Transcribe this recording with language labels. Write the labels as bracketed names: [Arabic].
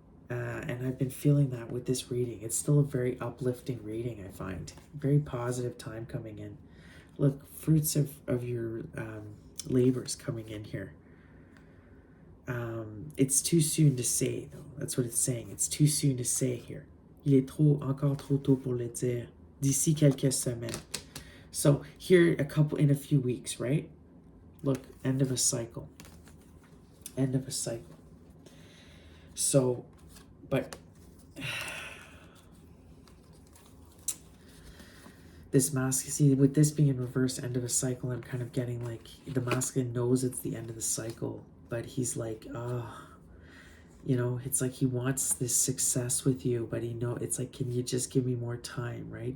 [English] And I've been feeling that with this reading. It's still a very uplifting reading, I find. Very positive time coming in. Look, fruits of your labors coming in here. It's too soon to say, though. That's what it's saying. It's too soon to say here. [French] Il est encore trop tôt pour le dire. D'ici quelques semaines. [English] So here, in a few weeks, right? Look, end of a cycle. End of a cycle. So, but this mask, see, with this being in reverse, end of a cycle, I'm kind of getting like, the masculine knows it's the end of the cycle, but he's like, you know, it's like he wants this success with you, but it's like, can you just give me more time, right?